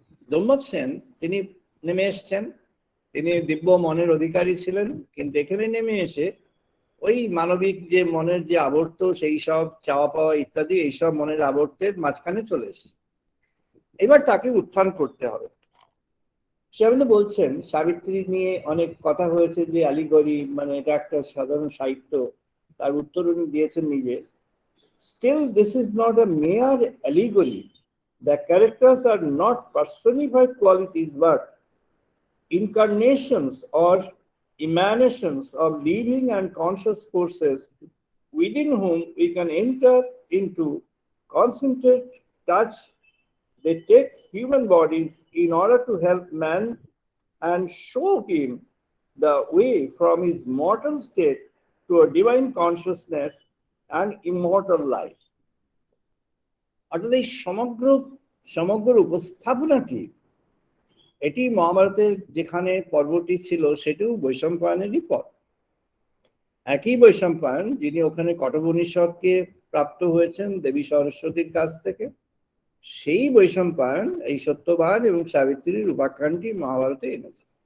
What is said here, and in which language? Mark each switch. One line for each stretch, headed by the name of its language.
Bangla: দুম্মত সেন তিনি নেমে এসছেন, তিনি দিব্য মনের অধিকারী ছিলেন, কিন্তু এখানে নেমে এসে ওই মানবিক যে মনের যে আবর্ত, সেই সব চাওয়া পাওয়া ইত্যাদি, এইসব মনের আবর্তের মাঝখানে চলে এসছে। এবার তাকে উত্থান করতে হবে। সে আপনি বলছেন সাবিত্রী নিয়ে অনেক কথা হয়েছে যে অ্যালিগরি, মানে এটা একটা সাধারণ সাহিত্য, তার উত্তর উনি দিয়েছেন নিজে।
English: Still, this is not a mere allegory. The characters are not personified qualities, but incarnations or emanations of living and conscious forces within whom we can enter into concentrate touch. They take human bodies in order to help man and show him the way from his mortal state to a divine consciousness and immortal life.
Bangla: অর্থাৎ এই সমগ্র উপস্থাপনাটি, এটি মহাভারতের যেখানে পর্বটি ছিল সেটিও বৈশম্পায়নেরই পর্ব। একই বৈশম্পায়ন যিনি ওখানে কঠোপনিষদকে প্রাপ্ত হয়েছেন দেবী সরস্বতীর কাছ থেকে, সেই বৈশম্পায়ন এই সত্যবান এবং সাবিত্রীর উপাখ্যানটি মহাভারতে এনেছে।